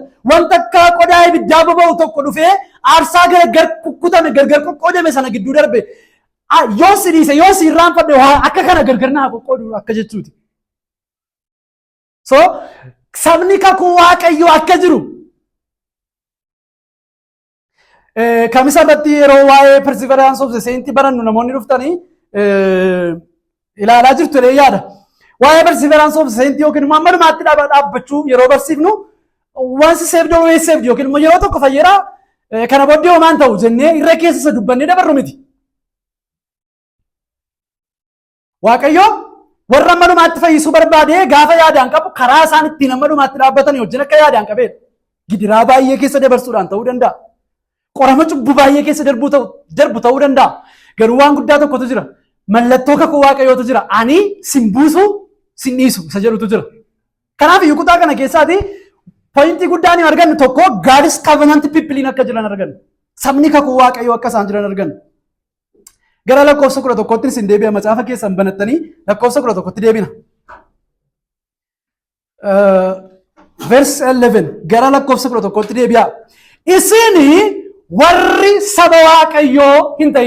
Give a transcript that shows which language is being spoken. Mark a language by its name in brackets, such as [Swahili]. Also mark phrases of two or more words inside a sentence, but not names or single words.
[Oromo] Wanta akka qodaa ibiddaa boba'u tokko dhufee aarsaa gargar kukkutame gargar qoqqoodame sana gidduu darbe yoo si dhiise yoo si irraanfadhe akka kana gargar naa qoqqoodu akka jechuuti. So sabni kakuu waaqayyo akka jiru kamisa irratti yeroo waa'ee [English] perseverance of the saints [Oromo] barannu namoonni dhuftanii ilaalaa jirtu yaada. Waa'ee [English] perseverance of the saints [Oromo] yookiin immoo amma dhumaatti dhaabbachuu yeroo barsiifnu [English] once saved always saved [Oromo] yookiin immoo yeroo tokko fayyeraa kana booddee homaan ta'u jennee irra keessa isa dubbannee dabarru miti. Waaqayyo warra amma dhumaatti fayyisuu barbaadee gaafa yaadaan qabu karaa isaan ittiin amma dhumaatti dhaabbatanii wajjin akka yaadaan qabeedha. Gidiraa baay'ee keessa dabarsuudhaan ta'uu danda'a. Qorama cubbuu baay'ee keessa darbu ta'uu danda'a. Garuu waan guddaa tokkotu jira. Mallattoo kakuu waaqayyootu jira. Ani sin buusu sin dhiisu isa jedhutu jira. Kanaaf iyyuu kutaa kana keessaati pooyintii guddaan argannu tokko [English] God's covenant people [Oromo] akka jiran argannu. Sabni kakuu waaqayyoo akka isaan jiran argannu. Gara lakkoofsa 11tti isin deebi'a macaafa keessan banattanii lakkoofsa 11tti deebina. Verse 11 gara lakkoofsa 11tti deebi'a. Isini warri saba waaqayyoo hin ta'in.